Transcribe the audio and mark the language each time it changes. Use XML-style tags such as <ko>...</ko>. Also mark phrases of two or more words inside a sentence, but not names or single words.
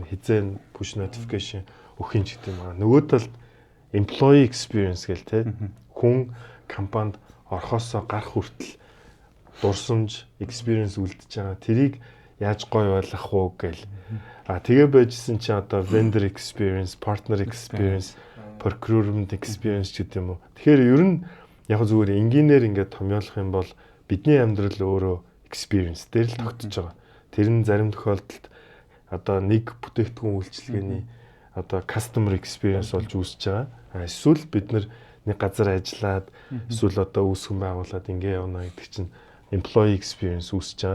<mn>Хизээ</mn> <en>push notification</en> <mn>өгөх юм ч гэдэм үү. Нөгөө талд</mn> <en>employee experience</en> <mn>гэл те хүн компанид орхосоо гарах хүртэл дурсамж experience үлдэж байгаа. Тэрийг яаж гоё ойлгох уу гэл. Тэгээ байжсэн чи одоо</mn> <en>vendor experience, partner experience, procurement experience</en> <mn>гэдэг юм уу. Тэгэхээр ер нь яг зүгээр энгийнээр ингээд томьёолох юм бол бидний амьдрал өөрөө experience дээр л тогтож байгаа. Тэр нь зарим тохиолдолд одоо нэг бүтээгдэхүүн үйлчилгээний одоо</mn> <en>customer experience</en> <mn>болж үүсэж байгаа. Эсвэл бид нэг газар ажиллаад эсвэл одоо үүсгэн байгуулад ингээ явна гэдэг чинь</mn> <en>employee experience</en> <mn>үүсэж байгаа.</mn>